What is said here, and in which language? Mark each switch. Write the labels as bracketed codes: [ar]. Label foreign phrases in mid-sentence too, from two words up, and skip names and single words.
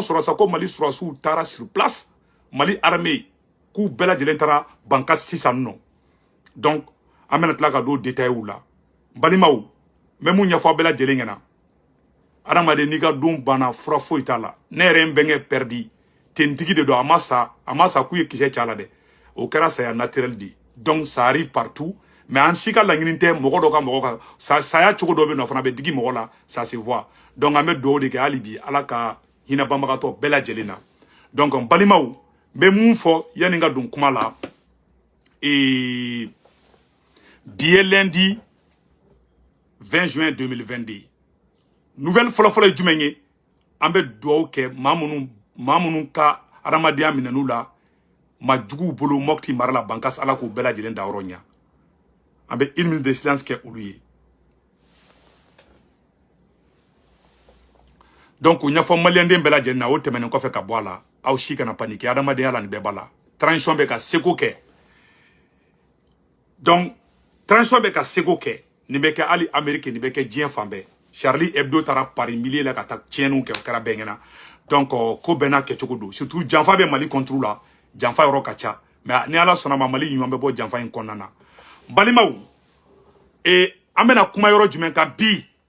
[bm] sɔrɔ sa ko Mali surasiw taara [fr] sur place [bm] Mali armée k'u bɛɛ lajɛlen taara bankas sisan nɔ donc an bɛna tila ka don détail la balimaw mɛ mun ɲɛfɔ bɛɛ lajɛlen ɲɛna adamaden n'i ka don banna fura foyi t'a la ne yɛrɛ n bɛnkɛ perdi tentigi de don a ma sa k'u ye kisɛ cɛ a la dɛ o kɛra saya naturel de [fr] donc ça arrive partout mais [bm] an si ka laɲini tɛ mɔgɔ dɔ ka mɔgɔ kan saya cogo dɔ bɛ yen nɔ fana bɛ digi mɔgɔ la [fr] ça se voit donc [bm] an bɛ dugawu de kɛ hali bi ala ka hinɛ banbagatɔ bɛɛ lajɛlen na donc balimaw n bɛ mun fɔ yanni n ka don kuma la bi ye [fr] lundi 20 juin 2022 nouvelle [bm] fɔlɔfɔlɔ ye jumɛn ye an bɛ dugawu kɛ maa minnu ka adamadenya minɛn'u la ma juguw bolo Mopti mara la bankas ala k'u bɛɛ lajɛlen da yɔrɔ ɲa an bɛ [fr] 1 minute de silence [bm] kɛ olu ye donc u ɲɛfɔ maliyɛnden bɛɛ lajɛlen na o tɛmɛnen kɔfɛ ka bɔ a la aw si kana panike adamadenya la nin bɛɛ b'a la transition bɛ ka seko kɛ donc transition bɛ ka seko kɛ nin bɛ kɛ hali Amérique nin bɛ kɛ diɲɛ fan bɛɛ Charlie Hebdo taara Paris milieu la ka taa tiɲɛniw kɛ o kɛra bɛɛ ɲɛna donc ko bɛɛ n'a kɛcogo don surtout janfa bɛ Mali [fr] contre la [bm] janfa yɔrɔ ka ca mais ni ala sɔnna ma Mali ɲuman bɛ bɔ janfa in kɔnɔna na balimaw an bɛna kuma yɔrɔ jumɛn kan bi